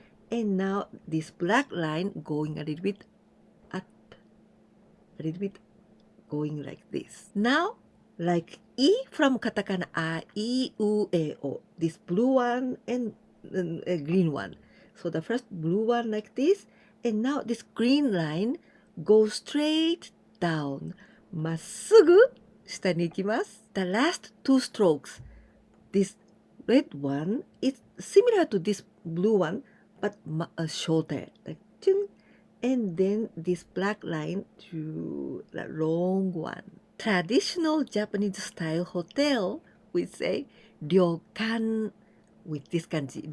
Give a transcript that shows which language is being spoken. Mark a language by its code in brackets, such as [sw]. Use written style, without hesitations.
[en] And now this black line going a little bit up, a little bit going like this. Now, like E from katakana, a, I, U, E, O. This blue one and a green one. So the first blue one like this, and now this green line goes straight down. [ja] まっすぐ下に行きます。 [en] The last two strokes, this red one is similar to this blue one, but shorter, like and then this black line to the long one. Traditional Japanese style hotel, we say 旅館 with this kanji.